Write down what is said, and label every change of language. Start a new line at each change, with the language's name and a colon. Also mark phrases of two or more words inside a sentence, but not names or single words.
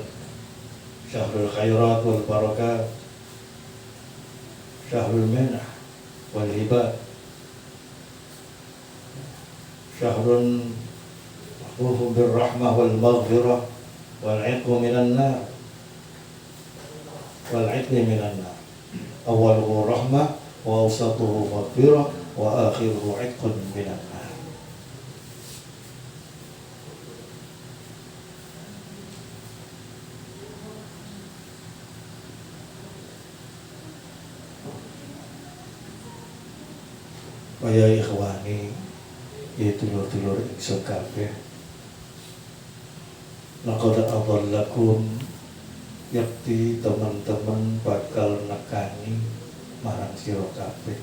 Arabic: شهر الخيرات والبركات، شهر المنح والهبات، شهر محفوف بالرحمة والمغفرة والعتق من النار. والعتق من النار. أوله رحمة وأوسطه مغفرة وآخره عتق من النار.
Javanese: Kaya ikhwani, ya dulur-dulur ingsun kabeh,
Arabic: لقد أظلكم,
Javanese: yakti teman-teman bakal nekani marang sira kabeh.